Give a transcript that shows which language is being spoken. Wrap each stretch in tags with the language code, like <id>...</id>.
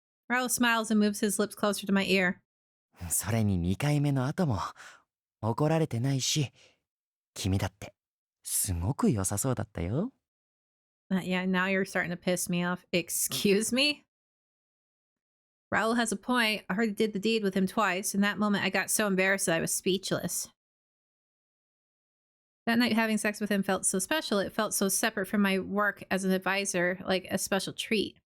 <en>Raul smiles and moves his lips closer to my ear.</en> <ja>それに2回目の後も怒られてないし、君だってすごく良さそうだったよ。</ja> <en>Yeah, now you're starting to piss me off. Excuse me? Raul has a point. I already did the deed with him twice. In that moment, I got so embarrassed that I was speechless. That night, having sex with him felt so special. It felt so separate from my work as an advisor, like a special treat.</en>